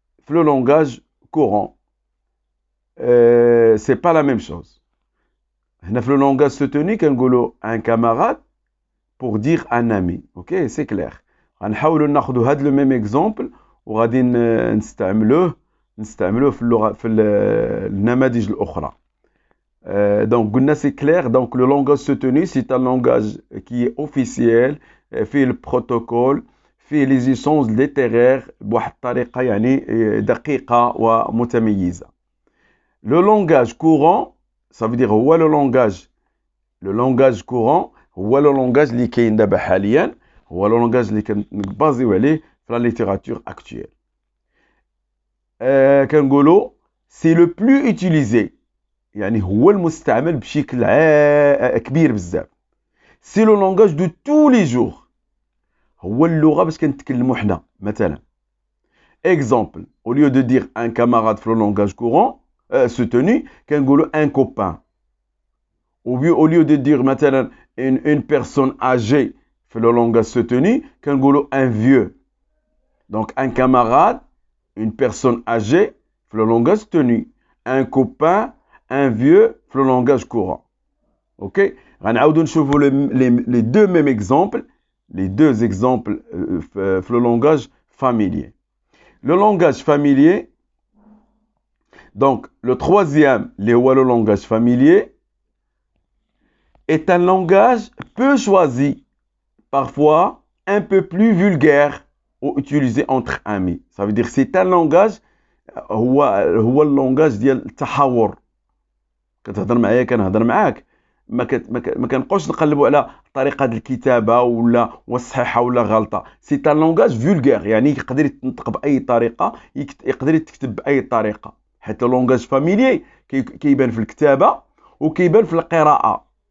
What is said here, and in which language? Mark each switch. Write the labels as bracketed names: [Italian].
[French] Le langage courant, c'est pas la même chose. Dans le langage soutenu, un camarade pour dire un ami, ok? C'est clair. [Arabic] غنحاولوا ناخذوا هذا [French] le même exemple [Arabic] وغادي نستعملوه في اللغة في النماذج الأخرى. [French] Donc قلنا c'est clair. Donc le langage soutenu c'est un langage qui est officiel, فيه le protocole, فيه les échanges littéraires [Arabic] بواحد الطريقة يعني دقيقة ومتميزة. [French] Le langage courant, ça veut dire هو le langage courant هو le langage [Arabic] اللي كاين دابا حاليا، هو [French] le langage اللي كنبازيو عليه في la littérature actuelle. [Arabic] كنقولوا [French] c'est le plus utilisé، [Arabic] يعني هو المستعمل بشكل كبير بزاف. [French] c'est le langage de tous les jours، [Arabic] هو اللغة باش كنتكلموا حنا. [French] مثلا exemple au lieu de dire un camarade في le langage courant soutenu كنقولوا un copain. Au lieu de dire مثلا une personne âgée في le langage soutenu كنقولوا un vieux. Donc un camarade, une personne âgée في le langage soutenu, un copain, un vieux في le langage courant. OK? [Arabic] غنعاودوا نشوفوا [French] les deux mêmes exemples, les deux exemples في le langage familier. Le langage familier, donc le troisième, le langage familier, est un langage peu choisi, parfois un peu plus vulgaire ou utilisé entre amis. Ça veut dire c'est un langage [Arabic] هو اللونغاج ديال التحاور. كتهضر معايا كنهضر معاك، ما كنبقاوش نقلبوا على طريقه الكتابه ولا صحيحه ولا غلطه. سي ان لونغاج فولغار، يعني يقدر يتنطق باي طريقه، يقدر يتكتب باي طريقه. حيت اللونغاج فاميلي كيبان في الكتابه وكيبان في القراءه.